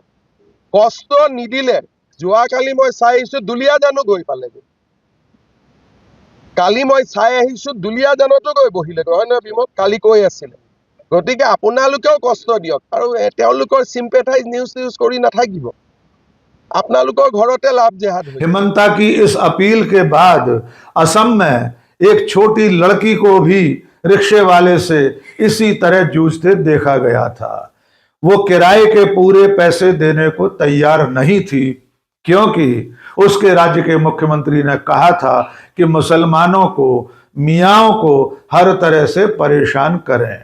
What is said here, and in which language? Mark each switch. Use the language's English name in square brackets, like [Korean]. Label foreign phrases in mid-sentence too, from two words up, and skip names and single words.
[Assamese] কষ্ট নিদিলে যোৱাকালি মই চাই আহিছো দুলীয়াজানো গৈ পালেগৈ। কালি মই চাই আহিছো দুলীয়াজানতো গৈ বহিলেগৈ, হয় নহয় বিমল? কালি কৈ আছিলে। গতিকে আপোনালোকেও কষ্ট দিয়ক আৰু তেওঁলোকৰ [English] sympathize news [Assamese] কৰি নাথাকিব। আপোনালোকৰ ঘৰতে লাভ জেহাদ। [Hindi] हिमंता की इस अपील के बाद असम में एक छोटी लड़की को भी रिक्शे वाले से इसी तरह जूझते देखा गया था। वो किराए के पूरे पैसे देने को तैयार नहीं थी क्योंकि उसके राज्य के मुख्यमंत्री ने कहा था कि मुसलमानों को, मियाओं को हर तरह से परेशान करें।